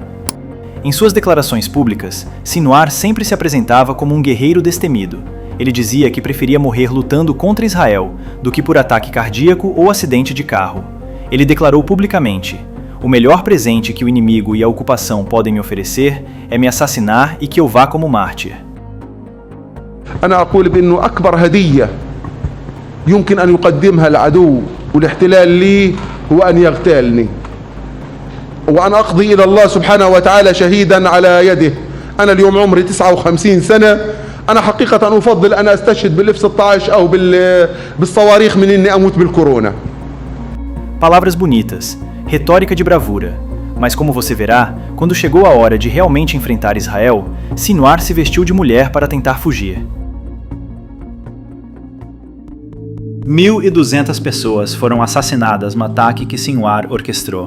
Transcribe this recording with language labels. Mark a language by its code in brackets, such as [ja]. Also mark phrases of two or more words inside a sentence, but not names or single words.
[pt] Em suas declarações públicas, Sinwar sempre se apresentava como um guerreiro destemido. Ele dizia que preferia morrer lutando contra Israel do que por ataque cardíaco ou acidente de carro. Ele declarou publicamente: "O melhor presente que o inimigo e a ocupação podem me oferecer é me assassinar e que eu vá como mártir." [ar] أنا أقول بأنه أكبر هدية يمكن أن يقدمها العدو والاحتلال لي هو أن يغتالني وأنا أقضي إلى الله سبحانه وتعالى شهيدا على يده. أنا اليوم عمري 59 سنة. أنا حقيقة أفضل أن أستشهد بالF-16 أو بالصواريخ من إني أموت بالكورونا. [pt] Palavras bonitas, retórica de bravura. Mas como você verá, quando chegou a hora de realmente enfrentar Israel, Sinwar se vestiu de mulher para tentar fugir. 1.200 pessoas foram assassinadas no ataque que Sinwar orquestrou.